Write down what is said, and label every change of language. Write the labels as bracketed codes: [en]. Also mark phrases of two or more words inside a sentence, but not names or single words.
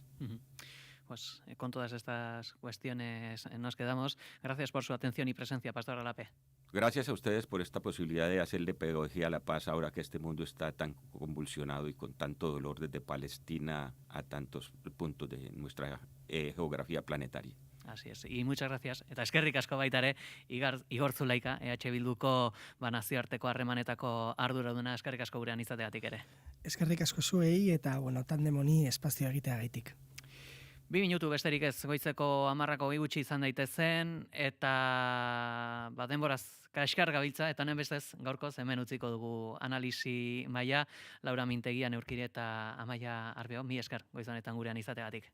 [es] Pues con todas estas cuestiones nos quedamos. Gracias por su atención y presencia, Pastor Alape. Gracias a ustedes por esta posibilidad de hacerle pedagogía a la paz ahora que este mundo está tan convulsionado y con tanto dolor desde Palestina a tantos puntos de nuestra geografía planetaria. Así es, y muchas gracias. [eu] Eta eskerrik asko baita ere, Igor Zulaika, EH Bilduko nazioarteko harremanetako arduraduna, eskerrik asko gurean izateagatik ere. Eskerrik asko zuei eta, tandem honi espazioa egiteagaitik. 2 minutu besterik ez, goizeko 10:00 gutxi izan daitezen, eta denboraz kaskar gabiltza, eta honen bestez gaurkoz hemen utziko dugu analisi maila, Laura Mintegia, Neurkire eta Amaia Arbeo, mi esker goizanetan gurean izateagatik.